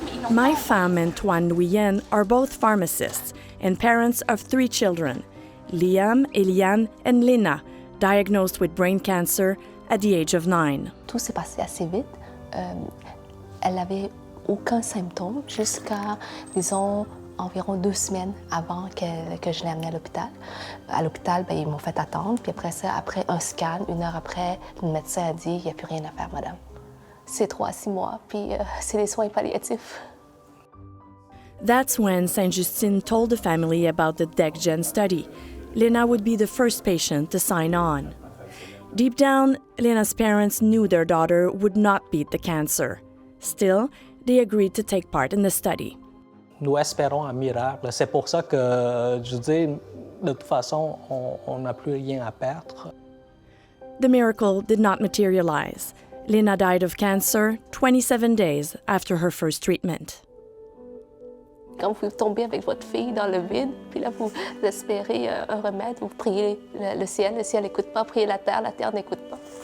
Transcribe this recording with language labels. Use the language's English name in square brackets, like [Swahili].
[English] My femme and Toine Nguyen are both pharmacists and parents of 3 children, Liam, Eliane, and Lena, diagnosed with brain cancer at the age of 9. [French] Tout s'est passé assez vite. Elle n'avait aucun symptôme jusqu'à, disons, environ 2 semaines avant que je l'ai amenée à l'hôpital. À l'hôpital, ils m'ont fait attendre. Puis après ça, après un scan, 1 heure après, le médecin a dit « il n'y a plus rien à faire, madame. C'est 3 à 6 mois, puis c'est des soins palliatifs. » [English] That's when Sainte-Justine told the family about the DecGen study. Lena would be the first patient to sign on. Deep down, Lena's parents knew their daughter would not beat the cancer. Still, they agreed to take part in the study. [French] Nous espérons un miracle. C'est pour ça que, je dis, de toute façon, on n'a plus rien à perdre. [English] The miracle did not materialize. Lena died of cancer 27 days after her first treatment. [French] Quand vous tombez avec votre fille dans le vide, puis là, vous espérez un remède, vous priez le ciel n'écoute pas, priez la terre n'écoute pas.